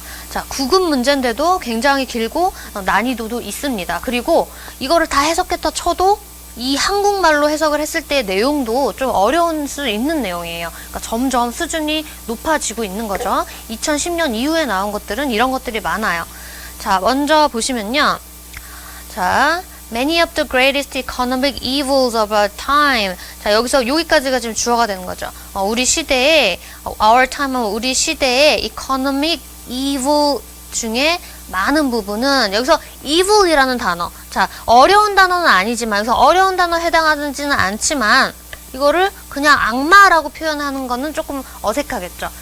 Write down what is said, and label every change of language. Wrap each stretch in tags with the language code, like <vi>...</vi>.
<ko>자, 9급 문제인데도 굉장히 길고 난이도도 있습니다. 그리고 이거를 다 해석했다 쳐도 이 한국말로 해석을 했을 때 내용도 좀 어려울 수 있는 내용이에요. 그러니까 점점 수준이 높아지고 있는 거죠. 2010년 이후에 나온 것들은 이런 것들이 많아요. 자, 먼저 보시면요.</ko> <en>자, Many of the greatest economic evils of our time.</en> <ko>자, 여기서 여기까지가 지금 주어가 되는 거죠. 우리 시대에, our time은 우리 시대의</ko> <en>economic evil</en> <ko>중에 많은 부분은 여기서 evil이라는 단어. 자, 어려운 단어는 아니지만 여기서 어려운 단어에 해당하지는 않지만 이거를 그냥 악마라고 표현하는 거는 조금 어색하겠죠.</ko>